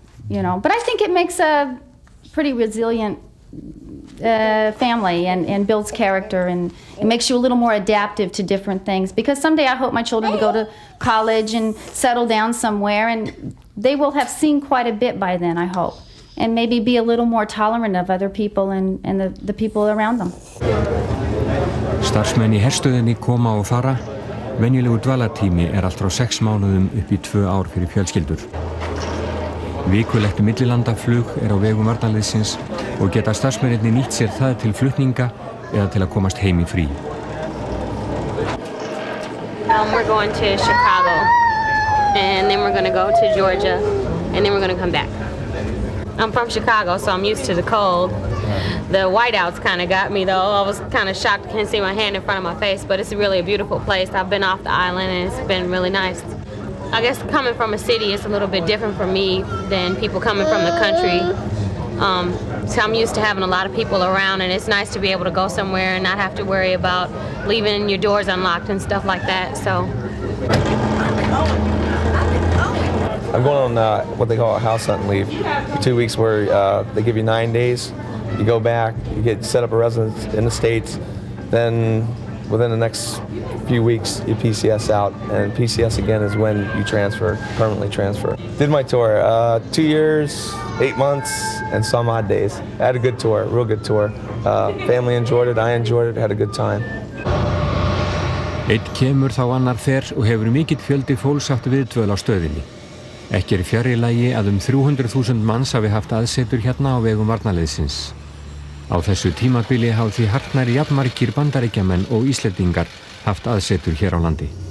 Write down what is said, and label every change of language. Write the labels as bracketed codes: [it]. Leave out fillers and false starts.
[en] But I think it makes a pretty resilient family and builds character, and it makes you a little more adaptive to different things, because someday I hope my children will go to college and settle down somewhere, and they will have seen quite a bit by then, I hope, and maybe be a little more tolerant of other people and the people around them. [is] Starfsmenn í herstöðinni koma og fara. Venjulegur dvalartími allt frá 6 mánuðum upp í 2 ár fyrir fjölskyldur. Vikulegt millilandaflug á vegum varnarliðsins og geta starfsmennirnir nýtt sér það til flutninga eða til að komast heim í frí. [en] We're going to Chicago, and then we're going to go to Georgia, and then we're going to come back. I'm from Chicago, so I'm used to the cold. The whiteouts kind of got me, though. I was kind of shocked I can't see my hand in front of my face, but it's really a beautiful place. I've been off the island, and it's been really nice. I guess coming from a city is a little bit different for me than people coming from the country. So I'm used to having a lot of people around, and it's nice to be able to go somewhere and not have to worry about leaving your doors unlocked and stuff like that. So I'm going on what they call a house hunt leave. 2 weeks where they give you 9 days. You go back, you get set up a residence in the States, then within the next few weeks you PCS out, and PCS again is when you transfer, permanently transfer. Did my tour, 2 years, 8 months, and some odd days. I had a good tour, real good tour. Family enjoyed it, I enjoyed it, had a good time. [is] Einn kemur þá annar fer og hefur mikill fjöldi fólks haft viðdvöl á stöðinni. Ekki fjarri lagi að 300.000 manns hafi haft aðsetur hérna á vegum varnarliðsins. Á þessu tímabili hafa því hartnær jafnmargir Bandaríkjamenn og Íslendingar haft aðsetur hér á landi.